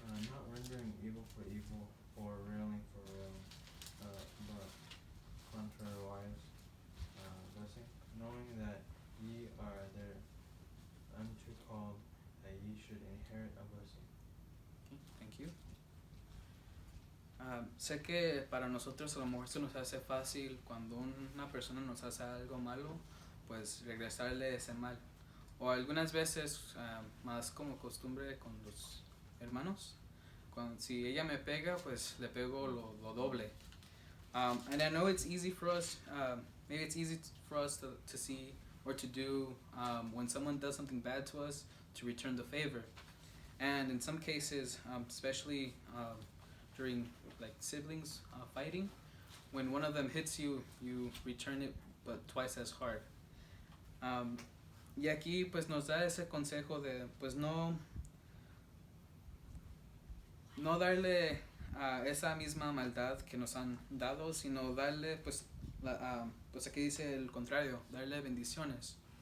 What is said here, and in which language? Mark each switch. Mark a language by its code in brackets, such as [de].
[en] Not rendering evil for evil or railing for railing, but contrariwise, blessing, knowing that ye are there unto called, that ye should inherit a blessing. Okay, thank you. [es] Sé que para nosotros a lo mejor se nos hace fácil cuando una persona nos hace algo malo, pues regresarle ese mal. O algunas veces, más como costumbre con los hermanos, si ella me pega, pues le pego lo doble. [en] And I know it's easy for us, maybe it's easy for us to see or to do when someone does something bad to us, to return the favor. And in some cases, especially during like siblings fighting, when one of them hits you, you return it but twice as hard. [es] Y aquí pues nos da ese consejo de pues no darle esa misma maldad que nos han dado, sino darle pues aquí dice el contrario, darle bendiciones.